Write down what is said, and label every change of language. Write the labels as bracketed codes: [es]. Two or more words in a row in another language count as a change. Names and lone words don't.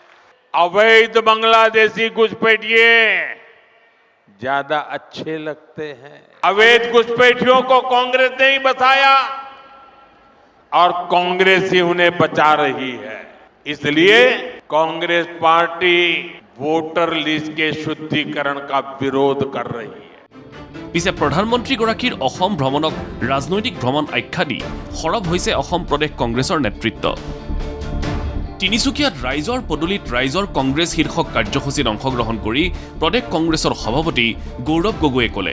[hi] अवैध बांग्लादेशी घुसपैठिए ज्यादा अच्छे लगते हैं। अवैध घुसपैठियों को कांग्रेस ने ही बसाया और कांग्रेस ही उन्हें बचा रही है। इसलिए कांग्रेस पार्टी वोटर लिस्ट के शुद्धिकरण का विरोध कर रही है। [as] পিছে প্ৰধানমন্ত্ৰীগৰাকীৰ অসম ভ্ৰমণক ৰাজনৈতিক ভ্ৰমণ আখ্যা দি সৰব হৈছে অসম প্ৰদেশ কংগ্ৰেছৰ নেতৃত্ব। তিনিচুকীয়াত ৰাইজৰ পদূলিত ৰাইজৰ কংগ্ৰেছ শীৰ্ষক কাৰ্যসূচীত অংশগ্ৰহণ কৰি প্ৰদেশ কংগ্ৰেছৰ সভাপতি গৌৰৱ গগৈয়ে ক'লে,